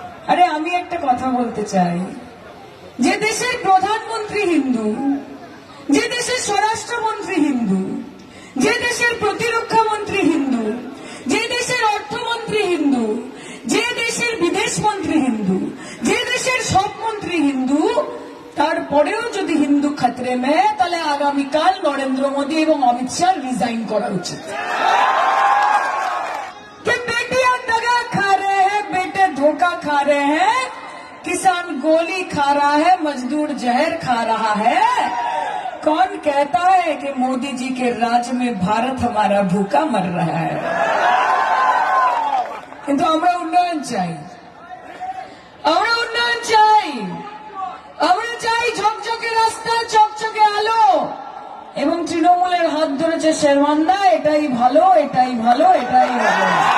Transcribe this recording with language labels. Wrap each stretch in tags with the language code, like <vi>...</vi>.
<bn>আরে আমি একটা কথা বলতে চাই, যে দেশের প্রধানমন্ত্রী হিন্দু, যে দেশের স্বরাষ্ট্রমন্ত্রী হিন্দু, যে দেশের প্রতিরক্ষা মন্ত্রী হিন্দু, যে দেশের অর্থমন্ত্রী হিন্দু, যে দেশের বিদেশ মন্ত্রী হিন্দু, যে দেশের সব মন্ত্রী হিন্দু, তারপরেও যদি হিন্দু</bn> <hi>খতরে মে,</hi> <bn>তাহলে আগামীকাল নরেন্দ্র মোদী এবং অমিত শাহ রিজাইন করা উচিত।</bn> <hi>कि बेटियां दगा खा रहे हैं, बेटे धोखा खा रहे हैं, किसान गोली खा रहा है, मजदूर जहर खा रहा है। कौन कहता है कि मोदी जी के राज में भारत हमारा भूखा मर रहा है?</hi> <bn>কিন্তু আমরা উন্নয়ন চাই, আমরা উন্নয়ন চাই, আমরা চাই ঝকঝকে রাস্তা, চকচকে আলো, এবং তৃণমূলের হাত ধরেছে শেরওয়ান্দা, এটাই ভালো, এটাই ভালো, এটাই ভালো।</bn>